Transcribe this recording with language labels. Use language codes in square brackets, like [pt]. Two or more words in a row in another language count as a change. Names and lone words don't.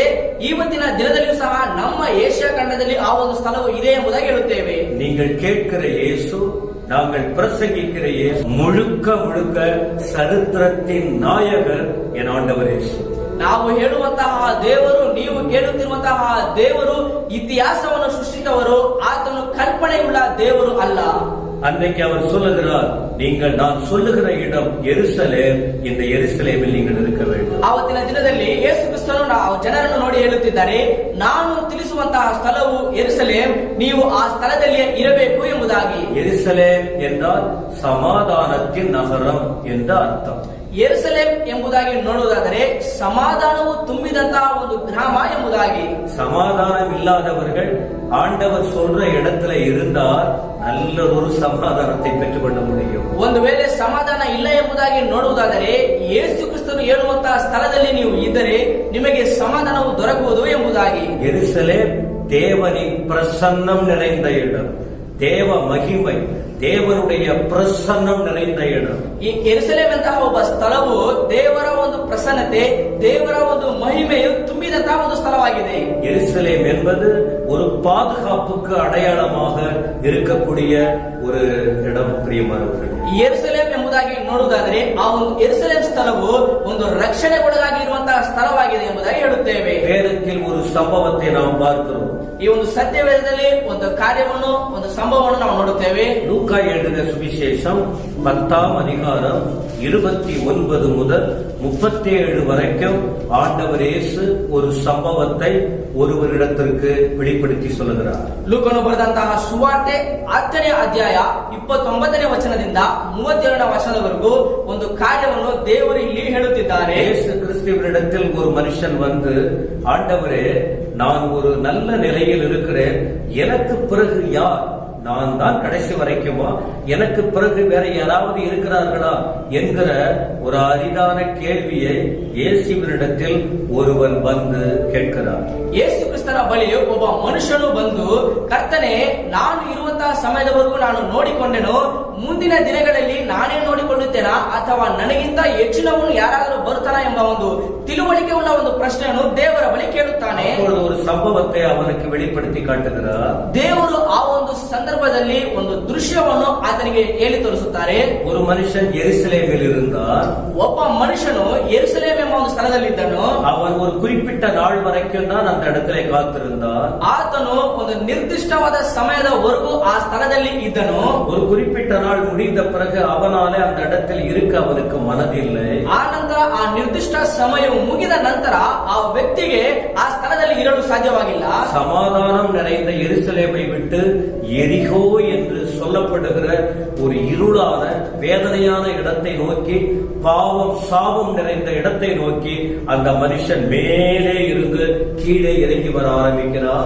[kn] ಇವತ್ತಿನ ದಿನದಲ್ಲಿಯೂ ಸಹ ನಮ್ಮ ಏಷ್ಯಾ ಖಂಡದಲ್ಲಿ ಆ ಒಂದು ಸ್ಥಳವು ಇದೆ ಎಂಬುದಾಗಿ ಹೇಳುತ್ತೇವೆ. [ta] நீங்கள் கேட்கிற இயேசு, நாங்கள் பிரசங்கிக்கிற இயேசு முழுக்க முழுக்க சரித்திரத்தின் நாயகர் என் ஆண்டவர் இயேசு. [kn] ನಾವು ಹೇಳುವಂತಹ ದೇವರು, ನೀವು ಕೇಳುತ್ತಿರುವಂತಹ ದೇವರು ಇತಿಹಾಸವನ್ನು ಸೃಷ್ಟಿಸಿದವರು, ಆತನು ಕಲ್ಪನೆಯುಳ್ಳ ದೇವರು ಅಲ್ಲ. [ta] அன்றைக்கு அவர் சொல்லுகிறார், நீங்கள் நான் சொல்லுகிற இடம் எருசலேம், இந்த எருசலேமில் நீங்கள் இருக்க வேண்டும். [kn] ಆವತ್ತಿನ ದಿನದಲ್ಲಿ ಯೇಸು ಕ್ರಿಸ್ತನು ಜನರನ್ನು ನೋಡಿ ಹೇಳುತ್ತಿದ್ದಾರೆ, ನಾನು ತಿಳಿಸುವಂತಹ ಸ್ಥಳವು ಯೆರೂಸಲೇಮ್, ನೀವು ಆ ಸ್ಥಳದಲ್ಲಿ ಇರಬೇಕು ಎಂಬುದಾಗಿ. [ta] எருசலேம் என்றால் சமாதானத்தின் நகரம் என்ற அர்த்தம். [kn] ಯೆರೂಸಲೇಮ್ ಎಂಬುದಾಗಿ ನೋಡುವುದಾದರೆ ಸಮಾಧಾನವು ತುಂಬಿದಂತಹ ಒಂದು ಗ್ರಾಮ ಎಂಬುದಾಗಿ. [ta] சமாதானம் இல்லாதவர்கள் ஆண்டவர் சொல்ற இடத்துல இருந்தால் நல்ல ஒரு சமாதானத்தை பெற்றுக்கொள்ள முடியும். [kn] ಒಂದು ವೇಳೆ ಸಮಾಧಾನ ಇಲ್ಲ ಎಂಬುದಾಗಿ ನೋಡುವುದಾದರೆ ಯೇಸು ಕ್ರಿಸ್ತನು ಹೇಳುವಂತಹ ಸ್ಥಳದಲ್ಲಿ ನೀವು ಇದ್ದರೆ ನಿಮಗೆ ಸಮಾಧಾನವು ದೊರಕುವುದು ಎಂಬುದಾಗಿ. [ta] எருசலேம் தேவனின் பிரசன்னம் நிறைந்த இடம், தேவ மகிமை, தேவனுடைய பிரசன்னம் நிறைந்த இடம். [kn] ಈ ಯೆರೂಸಲೇಮ್ ಅಂತಹ ಒಬ್ಬ ಸ್ಥಳವು ದೇವರ ಒಂದು ಪ್ರಸನ್ನತೆ, ದೇವರ ಒಂದು ಮಹಿಮೆಯು ತುಂಬಿದಂತಹ ಒಂದು ಸ್ಥಳವಾಗಿದೆ. [ta] எருசலேம் என்பது ஒரு பாதுகாப்புக்கு அடையாளமாக இருக்கக்கூடிய ஒரு இடம். பிரியமானவர்களே, [kn] ಯೆರೂಸಲೇಮ್ ಎಂಬುದಾಗಿ ನೋಡುವುದಾದರೆ ಆ ಒಂದು ಯೆರೂಸಲೇಮ್ ಸ್ಥಳವು ಒಂದು ರಕ್ಷಣೆಗೊಳಗಾಗಿ ಇರುವಂತಹ ಸ್ಥಳವಾಗಿದೆ ಎಂಬುದಾಗಿ ಹೇಳುತ್ತೇವೆ. [ta] வேதத்தில் ஒரு சம்பவத்தை நாம் பார்க்கிறோம். [kn] ಈ ಒಂದು ಸತ್ಯವೇದದಲ್ಲಿ ಒಂದು ಕಾರ್ಯವನ್ನು, ಒಂದು ಸಂಭವವನ್ನು ನಾವು ನೋಡುತ್ತೇವೆ. [ta] லூக்கா எழுதின சுவிசேஷம் 10ஆம் அதிகாரம் 29 முதல் 37 வரைக்கும் ஆண்டவர் இயேசு ஒரு சம்பவத்தை ஒருவரிடத்திற்கு வெளிப்படுத்தி சொல்லுகிறார். [kn] ಲೂಕನು ಬರೆದಂತಹ ಸುವಾರ್ತೆ 10ನೇ ಅಧ್ಯಾಯ 29ನೇ ವಚನದಿಂದ 37ನೇ ವಚನದವರೆಗೂ ಒಂದು ಕಾರ್ಯವನ್ನು ದೇವರು ಇಲ್ಲಿ ಹೇಳುತ್ತಿದ್ದಾರೆ. [ta] இயேசு கிறிஸ்துவினிடத்தில் ஒரு மனுஷன் வந்து, ஆண்டவரே, நான் ஒரு நல்ல நிலையில் இருக்கிறேன், எனக்கு பிறகு யார்? நான் தான் கடைசி வரைக்குமா? எனக்கு பிறகு வேற யாராவது இருக்கிறார்களா என்கிற ஒரு அரிதான கேள்வியை இயேசுவினிடத்தில் ஒருவன் வந்து கேட்கிறார். [kn] ಯೇಸು ಕ್ರಿಸ್ತನ ಬಳಿ ಒಬ್ಬ ಮನುಷ್ಯನು ಬಂದು, ಕರ್ತನೇ, ನಾನು ಇರುವಂತಹ ಸಮಯದವರೆಗೂ ನಾನು ನೋಡಿಕೊಂಡೆನು, ಮುಂದಿನ ದಿನಗಳಲ್ಲಿ ನಾನೇ ನೋಡಿಕೊಳ್ಳುತ್ತೇನಾ ಅಥವಾ ನನಗಿಂತ ಹೆಚ್ಚಿನವನು ಯಾರಾದರೂ ಬರುತ್ತಾನಾ ಎಂಬ ಒಂದು ತಿಳುವಳಿಕೆ ಉಳ್ಳ ಒಂದು ಪ್ರಶ್ನೆಯನ್ನು ದೇವರ ಬಳಿ ಕೇಳುತ್ತಾನೆ. [ta] ஒரு சம்பவத்தை அவனுக்கு வெளிப்படுத்தி காட்டுகிறார். [kn] ದೇವರು ಆ ಒಂದು ಸಂದರ್ಭದಲ್ಲಿ ಒಂದು ದೃಶ್ಯವನ್ನು ಆತನಿಗೆ ಹೇಳಿ ತೋರಿಸುತ್ತಾರೆ. [ta] ஒரு மனுஷன் எருசலேமில் இருந்தார். [kn] ಒಬ್ಬ ಮನುಷ್ಯನು ಯೆರೂಸಲೇಮ್ ಎಂಬ ಒಂದು ಸ್ಥಳದಲ್ಲಿದ್ದನು. [ta] அவன் ஒரு குறிப்பிட்ட நாள் வரைக்கும் தான் அந்த இடத்துல காத்திருந்தான். [kn] ಆತನು ಒಂದು ನಿರ್ದಿಷ್ಟವಾದ ಸಮಯದವರೆಗೂ ಆ ಸ್ಥಳದಲ್ಲಿ ಇದ್ದನು. [ta] ஒரு குறிப்பிட்ட நாள் முடிந்த பிறகு அவனாலே அந்த இடத்தில் இருக்க அவனுக்கு மனதில்லை. [kn] ಆ ನಂತರ ಆ ನಿರ್ದಿಷ್ಟ ಸಮಯವು ಮುಗಿದ ನಂತರ ಆ ವ್ಯಕ್ತಿಗೆ ಆ ಸ್ಥಳದಲ್ಲಿ ಇರಲು ಸಾಧ್ಯವಾಗಿಲ್ಲ. [ta] சமாதானம் நிறைந்த எருசலேமை விட்டு எரிகோ என்று சொல்லப்படுகிற ஒரு இருளான வேதனையான இடத்தை நோக்கி, பாவம் சாபம் நிறைந்த இடத்தை நோக்கி அந்த மனுஷன் மேலே இருந்து கீழே இறங்கி வர ஆரம்பிக்கிறார்.